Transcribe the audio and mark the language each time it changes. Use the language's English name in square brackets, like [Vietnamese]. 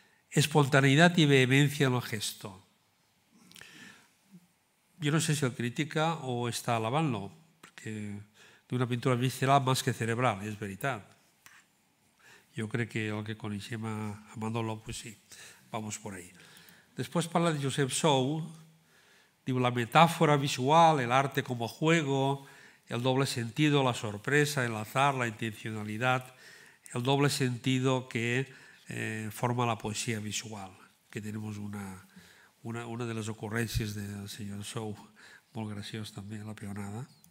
[Spanish] Espontaneidad y vehemencia en el gesto. Yo no sé si el critica o está alabant-lo, perquè d'una pintura visceral más que cerebral, [Catalan] és veritat. Jo crec que el que coneixem a Manolo, [Spanish] pues sí, vamos por ahí. Después parla de Josep Sou, diu la metáfora visual, el arte como juego, el doble sentido, la sorpresa, el azar, la intencionalidad, el doble sentido que forma la poesía visual, que tenemos una de [Catalan] les ocurrències del senyor Sou, molt graciós també, [Spanish] la peonada.